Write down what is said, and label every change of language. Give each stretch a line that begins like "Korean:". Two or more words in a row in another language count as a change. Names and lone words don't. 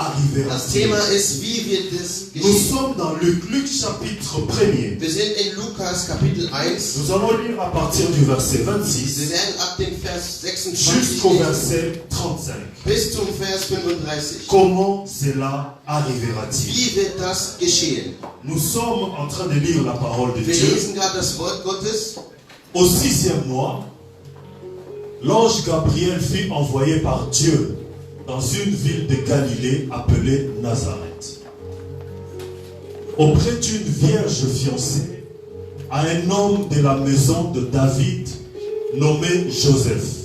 German: Das
French: arrivera-t-il?
German: Thema ist, wie wird es
French: Nous
German: geschehen?
French: sommes dans Luc chapitre 1er.
German: Wir sind in Lukas Kapitel 1.
French: Nous allons lire à partir du verset
German: Wir 26 werden ab dem Vers 26
French: jusqu'au
German: lesen,
French: verset 35.
German: bis zum Vers 35.
French: Comment cela arrivera-t-il?
German: Wie wird das geschehen?
French: Nous sommes en train de lire la parole de
German: Wir
French: Dieu.
German: lesen gerade das Wort Gottes.
French: Au 6e mois, l'ange Gabriel fut envoyé par Dieu dans une ville de Galilée appelée Nazareth, auprès d'une vierge fiancée à un homme de la maison de David nommé Joseph.